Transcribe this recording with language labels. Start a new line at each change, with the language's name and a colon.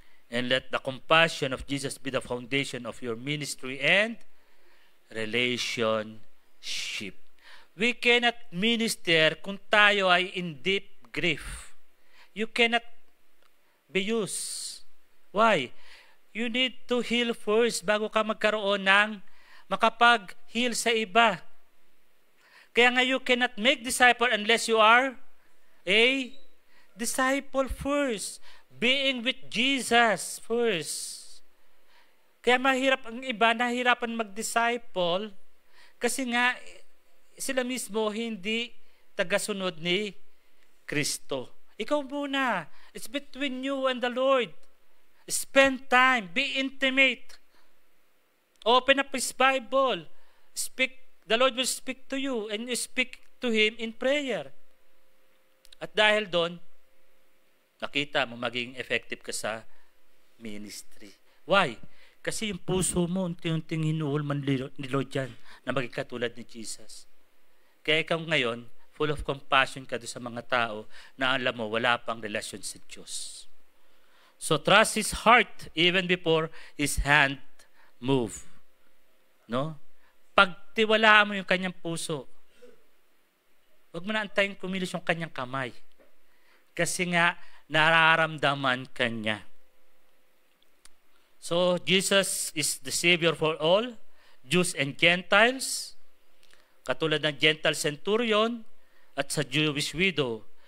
English: And let the compassion of Jesus be the foundation of your ministry and relationship. We cannot minister
Filipino: kung tayo ay
English: in deep grief. You cannot be used. Why? You need to heal first
Filipino: bago ka magkaroon ng makapag-heal sa iba. Kaya nga
English: you cannot make disciple unless you are a disciple first. Being with Jesus first.
Filipino: Kaya mahirap ang iba, nahirapan mag-disciple kasi nga sila mismo hindi tagasunod ni Kristo. Ikaw muna.
English: It's between you and the Lord. Spend time. Be intimate. Open up His Bible. Speak. The Lord will speak to you and you speak to Him in prayer.
Filipino: At dahil doon, nakita mo maging effective ka sa ministry. Why? Kasi yung puso mo, unti-unting hinuhol man ni Lord yan na maging katulad ni Jesus. Kaya ikaw ngayon, full of compassion ka doon sa mga tao na alam mo, wala pang relasyon sa Diyos.
English: So trust His heart even before His hand move.
Filipino: No? Pagtiwalaan mo yung kanyang puso, huwag mo na antayin kumilos yung kanyang kamay. Kasi nga, nararamdaman kanya.
English: So, Jesus is the Savior for all, Jews and Gentiles,
Filipino: katulad ng
English: Gentile centurion at sa Jewish widow.